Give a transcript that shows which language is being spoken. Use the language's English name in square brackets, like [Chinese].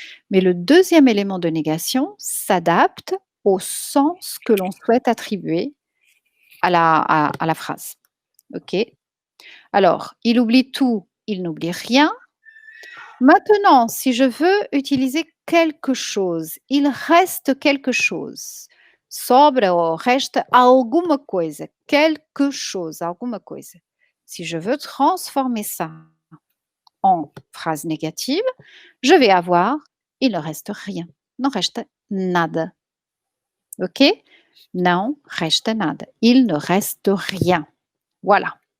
[French] Mais le deuxième élément de négation s'adapte au sens que l'on souhaite attribuer à la phrase. OK? Alors, il oublie tout, il n'oublie rien. Maintenant, si je veux utiliser quelque chose, il reste quelque chose. [Portuguese] Sobra ou resta alguma coisa. [French] Quelque chose, [Portuguese] alguma coisa. [French] Si je veux transformer ça en phrase négative, je vais avoir il ne reste rien. [Portuguese] Não resta nada. OK? Não resta nada. [French] Il ne reste rien. Voilà.